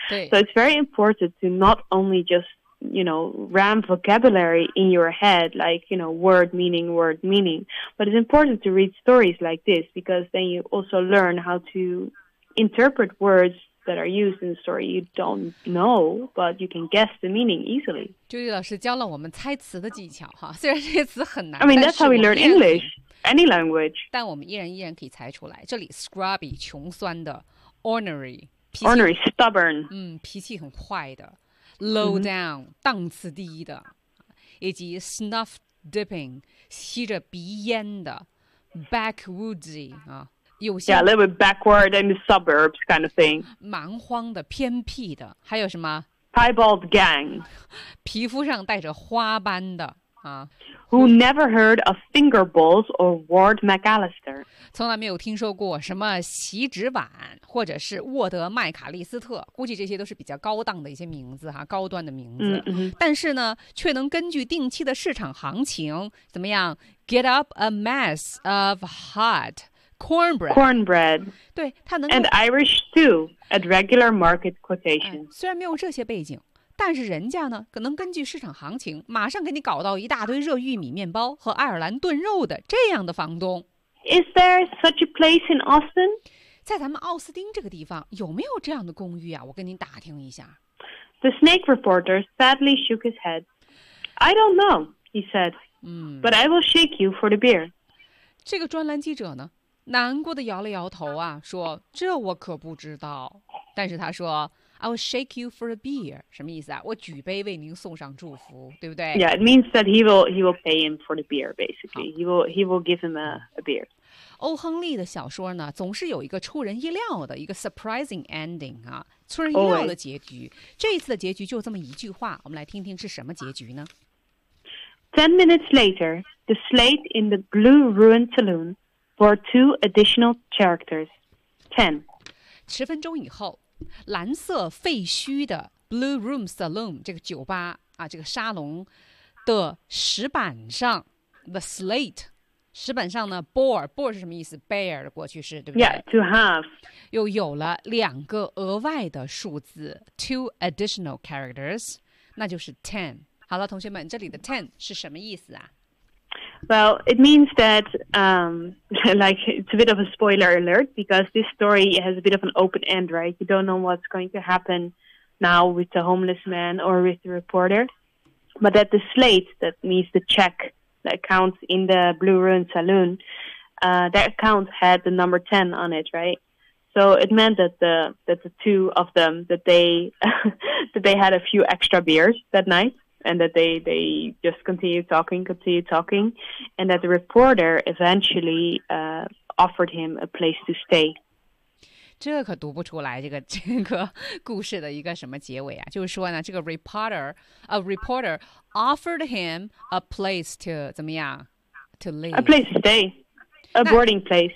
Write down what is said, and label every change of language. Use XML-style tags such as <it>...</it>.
<en>So it's very important to not only just,you know, ram vocabulary in your head, like, you know, word meaning. But it's important to read stories like this because then you also learn how to interpret words that are used in the story you don't know, but you can guess the meaning easily.</en> <zh>Judy 老师教了我们猜词的技巧哈，虽然这些词很难。</zh> <en>I mean, that's how we learn English, any language.</en> <zh>但我们依然可以猜出来。这里 scrubby, 穷酸的 ,ornery,</zh> <en>ornery, stubborn.</en> <zh>脾气很坏的。 Low down,、档次低的，以及</zh> <en>snuff dipping,</en> <zh>吸着鼻烟的 backwoodsy, 啊，有些</zh> <en>yeah, a little bit backward in the suburbs kind of thing.</en> <zh>蛮荒的，偏僻的，还有什么</zh> <en>piebald gang,</en> <zh>皮肤上带着花斑的，啊。</zh> <en>Who never heard of Finger Bowls or Ward McAllister.</en> <zh>从来没有听说过什么席纸碗或者是沃德麦卡利斯特，估计这些都是比较高档的一些名字哈，高端的名字。 Mm-hmm. 但是呢，却能根据定期的市场行情，怎么样 ？</zh> <en>Get up a mess of hot cornbread. Cornbread.</en> <zh>对，它能。</zh> <en>And Irish stew at regular market quotation.、</en> <zh>虽然没有这些背景。但是人家呢，可能根据市场行情，马上给你搞到一大堆热玉米面包和爱尔兰炖肉的这样的房东。</zh> <en>Is there such a place in Austin?</en> <zh>在咱们奥斯丁这个地方，有没有这样的公寓啊？我跟您打听一下。</zh> <en>The snake reporter sadly shook his head. I don't know, he said. But I will shake you for the beer.</en> <zh>这个专栏记者呢，难过的摇了摇头啊，说这我可不知道。但是他说</zh> <en>I will shake you for the beer.</en> <zh>什么意思啊？我举杯为您送上祝福，对不对</zh> <en>？Yeah, it means that he will pay him for the beer. Basically, he will give him a beer.</en> <zh>欧亨利的小说呢，总是有一个出人意料的一个</zh> <en>surprising ending</en> <zh>啊，出人意料的结局。</zh> <en>Always.</en> <zh>这一次的结局就这么一句话，我们来听听是什么结局呢？</zh> <en>10 minutes later, the slate in the blue ruined saloon bore two additional characters. 10.</en> <zh>十分钟以后，蓝色废墟的 blue room saloon 这个酒吧啊，这个沙龙的石板上 the slate 石板上呢 bore 是什么意思 ？bear 的过去式，对不对</zh> <en>？Yeah, to have.</en> <zh>又有了两个额外的数字 ，</zh> <en>two additional characters，</en> <zh>那就是 10。好了，同学们，这里的 ten 是什么意思啊</zh> <en>？Well, it means that, like it's a bit of a spoiler alert because this story has a bit of an open end, right? You don't know what's going to happen now with the homeless man or with the reporter, but that the slate that means the check that counts in the Blue Ruin Saloon, that account had the number 10 on it, right? So it meant that the two of them that they that they had a few extra beers that night. And that they just continue talking, and that the reporter eventually offered him a place to stay.</en> <zh>这可读不出来这个故事的一个什么结尾啊？就是说呢，这个 reporter</zh> <en>offered him a place to</en> <zh>怎么样 to live</zh> <en>a place to stay, a boarding place.</en>